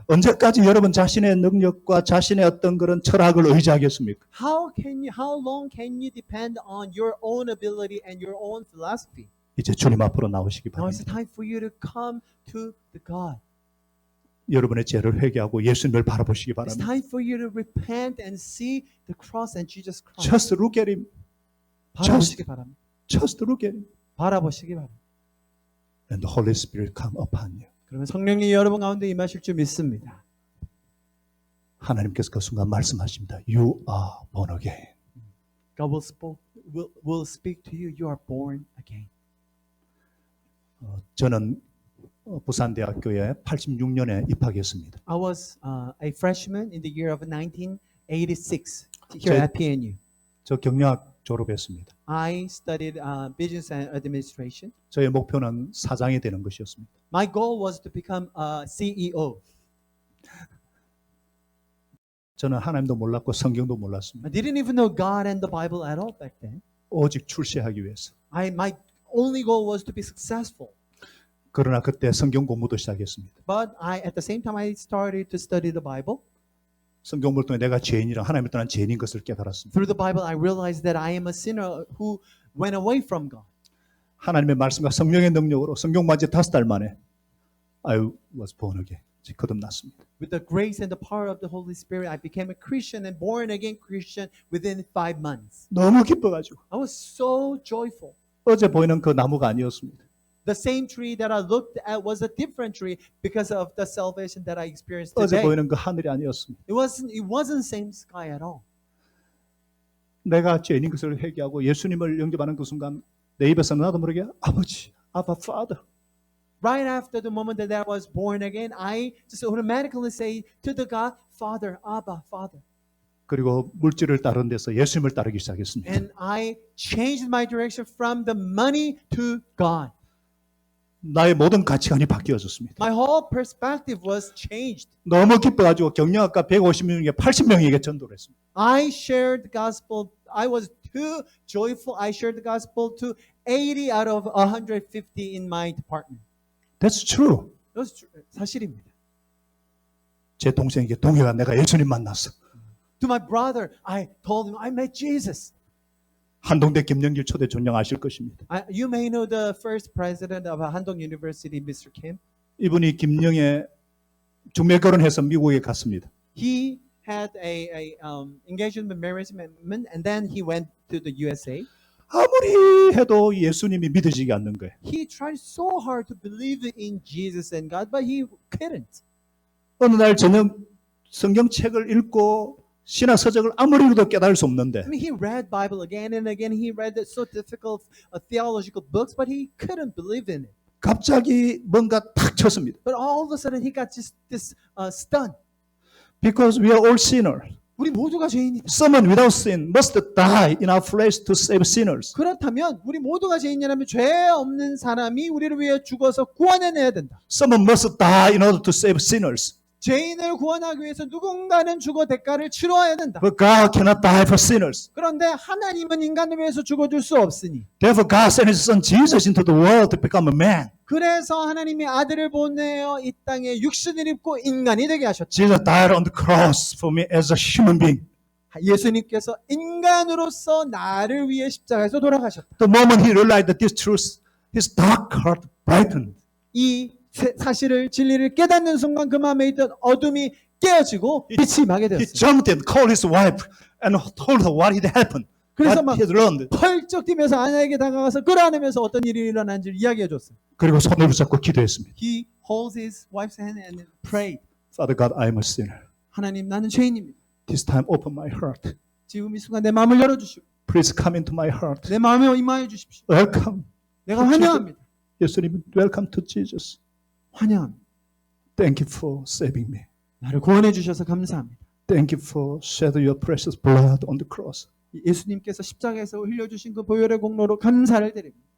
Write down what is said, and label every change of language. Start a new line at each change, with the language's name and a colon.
Korean: 언제까지 여러분 자신의 능력과 자신의 어떤 그런 철학을 의지하겠습니까?
English: How long can you depend on your own ability and your own philosophy?
Korean: 이제 주님 앞으로 나오시기
English: Now it's
Korean: 바랍니다.
English: time for you to come to the God.
Korean: 여러분의 죄를 회개하고 예수님을 바라보시기
English: It's
Korean: 바랍니다.
English: time for you to repent and see the cross and Jesus Christ. Just look at him.
Korean: 바라보시기 바랍니다.
English: Just look at him.
Korean: 바라보시기 바랍니다.
English: And the Holy Spirit come upon you.
Korean: 그러면 성령이 여러분 가운데 임하실 줄 믿습니다. 하나님께서 그 순간 말씀하십니다.
English: You are born again. God will speak to you. You are born again.
Korean: 저는 부산대학교에 86년에 입학했습니다.
English: I was a freshman in the year of 1986 here at PNU.
Korean: 저 경영학 졸업했습니다.
English: I studied business and administration.
Korean: 저의 목표는 사장이 되는 것이었습니다.
English: My goal was to become a CEO.
Korean: 저는 하나님도 몰랐고 성경도 몰랐습니다.
English: I didn't even know God and the Bible at all back then.
Korean: 오직 출세하기 위해서.
English: My only goal was to be successful.
Korean: 그러나 그때 성경 공부도 시작했습니다.
English: But at the same time, I started to study the Bible.
Korean: 성경 공부를 통해 내가 죄인이라 하나님을 떠난 죄인인 것을 깨달았습니다.
English: Through the Bible, I realized that I am a sinner who went away from God.
Korean: 하나님의 말씀과 성령의 능력으로 성경 만지 5달 만에
English: I was born again.
Korean: 거듭났습니다.
English: With the grace and the power of the Holy Spirit, I became a Christian and born again Christian within 5 months.
Korean: 너무 기뻐가지고
English: I was so joyful.
Korean: 어제 보이는 그 나무가 아니었습니다.
English: The same tree that I looked at was a different tree because of the salvation that I experienced
Korean: 어제
English: today.
Korean: 보이는 그 하늘이 아니었습니다.
English: It wasn't same sky at all.
Korean: 내가 죄인인 것을 회개하고 예수님을 영접하는 그 순간 내 입에서 나도 모르게 아버지, 아바, Father.
English: Right after the moment that I was born again, I just automatically say to the God, Father, Abba, Father.
Korean: 그리고 물질을 따르는 데서 예수님을 따르기 시작했습니다.
English: And I changed my direction from the money to God.
Korean: 나의 모든 가치관이 바뀌어졌습니다.
English: My whole perspective was changed.
Korean: 너무 기뻐가지고 경영학과 150명 중에 80명에게 전도를 했습니다.
English: I shared the gospel. I was too joyful. I shared the gospel to 80 out of 150 in my department. That's true. It was
Korean: 사실입니다. 제 동생에게 동해가 내가 예수님 만났어.
English: To my brother, I told him I met Jesus.
Korean: 한동대 김영길 초대 총장 아실 것입니다.
English: You may know the first president of Handong University, Mr. Kim.
Korean: 이분이 김영애 중매 결혼해서 미국에 갔습니다.
English: He had a engagement marriage and then he went to the USA.
Korean: 아무리 해도 예수님이 믿어지지 않는 거예요.
English: He tried so hard to believe in Jesus and God, but he couldn't.
Korean: 어느 날 저녁 성경책을 읽고 신화 서적을 아무리 읽어도 깨달을 수 없는데
English: I mean, he read Bible again and again. He read the so difficult theological books, but he couldn't believe in it.
Korean: 갑자기 뭔가 탁 쳤습니다.
English: But all of a sudden, he got just this stun. Because we are all sinners.
Korean: 우리 모두가 죄인이다.
English: Someone without sin must die in our flesh to save sinners.
Korean: 그렇다면 우리 모두가 죄인이라면 죄 없는 사람이 우리를 위해 죽어서 구원해내야 된다.
English: Someone must die in order to save sinners.
Korean: 죄인을 구원하기 위해서 누군가는 죽어 대가를 치러야 된다.
English: But God cannot die for sinners.
Korean: 그런데 하나님은 인간을 위해서 죽어줄 수 없으니
English: Therefore God sent His Son Jesus into the world to become a man.
Korean: 그래서 하나님이 아들을 보내어 이 땅에 육신을 입고 인간이 되게 하셨다.
English: Jesus died on the cross for me as a human being.
Korean: 예수님께서 인간으로서 나를 위해 십자가에서 돌아가셨다.
English: The moment He realized that this truth, His dark heart brightened.
Korean: 이 사실을 진리를 깨닫는 순간 그 마음에 있던 어둠이 깨어지고 빛이 임하게
English: He
Korean: 되었어요.
English: jumped and called his wife and told her what had happened,
Korean: 그래서
English: what
Korean: 막
English: he had learned.
Korean: 펄쩍 뛰면서 아내에게 다가가서 끌어안으면서 어떤 일이 일어난지를 이야기해 줬어요. 그리고 손을 붙잡고 기도했습니다.
English: He holds his wife's hand and prayed. Father God, I am a sinner.
Korean: 하나님, 나는 죄인입니다.
English: This time open my heart.
Korean: 지금 이 순간 내 마음을 열어주시고
English: Please come into my heart.
Korean: 내 마음에 임하여 주십시오.
English: Welcome.
Korean: 내가 환영합니다.
English: 예수님, welcome to Jesus.
Korean: 환영합니다.
English: Thank you for saving me.
Korean: 나를 구원해 주셔서 감사합니다.
English: Thank you for shedding your precious blood on the cross.
Korean: 예수님께서 십자가에서 흘려주신 그 보혈의 공로로 감사를 드립니다.